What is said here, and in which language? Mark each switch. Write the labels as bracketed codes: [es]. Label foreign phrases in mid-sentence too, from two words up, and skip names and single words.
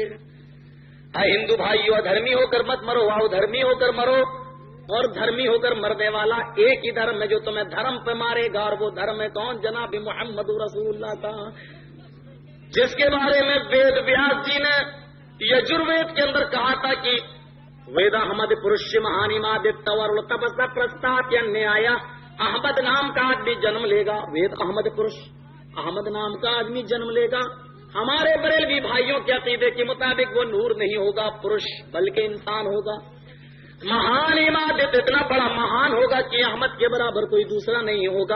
[ur] ہندو بھائیو، ادھرمی ہو کر مت مرو، آؤ دھرمی ہو کر مرو. اور دھرمی ہو کر مرنے والا ایک ہی دھرم ہے جو تمہیں دھرم پہ مارے گا، اور وہ دھرم ہے کون؟ جناب محمد رسول اللہ کا، جس کے بارے میں وید ویاس جی نے یجروید کے اندر کہا تھا کہ وید احمد پرش مہانی مادور تپسا پرستاپ نیایا. احمد نام کا آدمی جنم لے گا، وید احمد پرش، احمد نام کا آدمی جنم لے گا. ہمارے بریلوی بھائیوں کے عقیدے کے مطابق وہ نور نہیں ہوگا پرش، بلکہ انسان ہوگا. مہان امادت اتنا بڑا مہان ہوگا کہ احمد کے برابر کوئی دوسرا نہیں ہوگا.